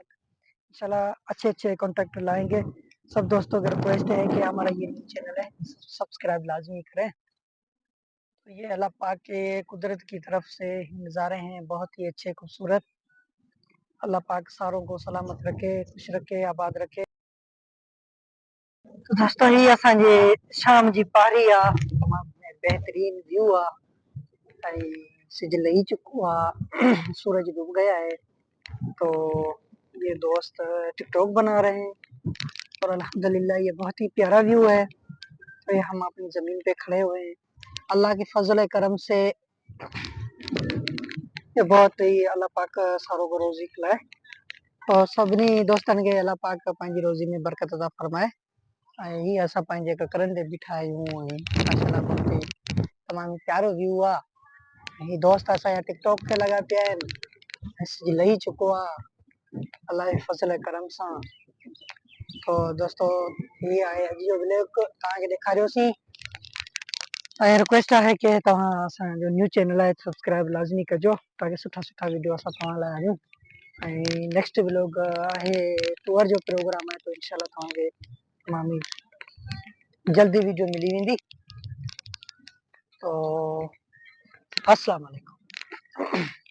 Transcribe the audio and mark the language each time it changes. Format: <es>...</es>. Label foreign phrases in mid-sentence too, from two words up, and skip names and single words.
<hi>इंशाल्लाह अच्छे अच्छे कॉन्टेक्ट लाएंगे। सब दोस्तों की रिक्वेस्ट है कि हमारा ये चैनल है सब्सक्राइब लाजमी करें। तो ये अल्लाह पाक के कुदरत की तरफ से नज़ारे हैं, बहुत ही अच्छे खूबसूरत। अल्लाह पाक सारों को सलामत रखे, खुश रखे, आबाद रखे। तो दोस्तों ये</hi> <sd>असांजे शाम जी पारी आहे। तमामु बेहतरीन व्यू आहे। सिज लही चुको आहे,</sd> <hi>सूरज डूब गया है। तो ये दोस्त टिकटॉक बना रहे हैं और अल्हम्दुलिल्लाह ये बहुत ही प्यारा व्यू है। तो ये हम अपनी ज़मीन पे खड़े हुए हैं। अल्लाह के फजल करम से ये बहुत ही अल्लाह पाक सारों को रोज़ी खिलाए और</hi> <sd>सभिनी दोस्तनि खे अल्लाह पाक पंहिंजी रोज़ी में बरकत अता फरमाए। ही असां पंहिंजे ककरनि ते बीठा आहियूं। माशाल्लाह</sd> <hi>बहुत ही</hi> <sd>तमामु प्यारो व्यू आहे। ही दोस्त असांजा टिकटॉक ते लॻा पिया आहिनि। लही चुको आहे अल्लाह जे फज़ल करम सां।</sd> <hi>तो दोस्तों ये</hi> <sd>आहे अॼु जो व्लॉग तव्हांखे ॾेखारियोसीं।</sd> <hi>रिक्वेस्ट है कि</hi> <sd>तव्हां असांजो न्यू चैनल है सब्सक्राइब लाजमी कजो ताकि सुठा सुठा वीडियो असां तव्हां लाइ आणियूं।</sd> <en>next vlog</en> <sd>है टूर जो प्रोग्राम है, तो इंशाल्लाह तव्हांखे तमामु जल्दी वीडियो मिली वेंदी।</sd> <ar>तो السلام عليكم.</ar>